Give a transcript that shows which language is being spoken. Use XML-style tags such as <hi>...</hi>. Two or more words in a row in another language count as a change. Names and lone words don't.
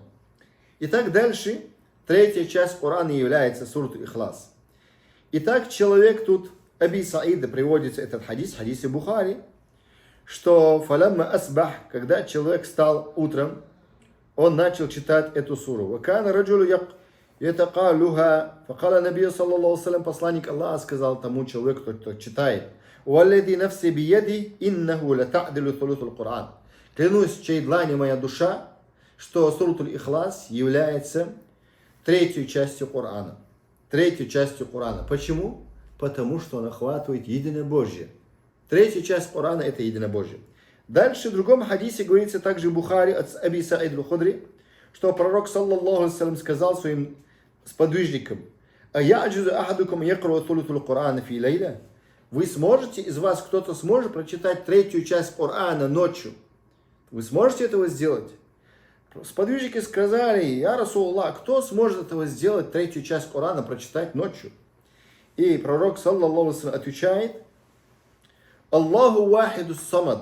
<ru>Итак, дальше, третья часть Корана является сура Ихлас. Итак, человек тут, Аби Саида приводится этот хадис, хадисе Бухари, что</ru> <ar>فلما أصبح,</ar> <ru>когда человек встал утром, он начал читать эту суру.</ru> <ar>وكان رجل يتقالها فقال النبي صلى الله سلم,</ar> <ru>посланник Аллаха сказал тому человеку, кто читает:</ru> <ar>والذي نفسي بيده إنها لتعدل ثلث القرآن».</ar> <ru>Клянусь, чьей длани моя душа, что сура Ихлас является третьей частью Корана. Третьей частью Корана. Почему? Потому что он охватывает единобожие. Третья часть Корана — это единобожие. Дальше в другом хадисе говорится также в Бухари от Аби Саид аль-Худри, что пророк</ru> <ar>صلى الله عليه سلم</ar> <ru>сказал своим сподвижникам:</ru> <ar>أيعجز أحدكم يقرأ ثلث القرآن في ليلة».</ar> <ru>Вы сможете, из вас кто-то сможет прочитать третью часть Корана ночью? Вы сможете этого сделать? Сподвижники сказали:</ru> <ar>«يا رسول الله,</ar> <ru>кто сможет этого сделать, третью часть Корана прочитать ночью?» И пророк</ru> <ar>صلى الله عليه</ar> <ru>отвечает:</ru> <ar>«الله الواحد الصمد».</ar>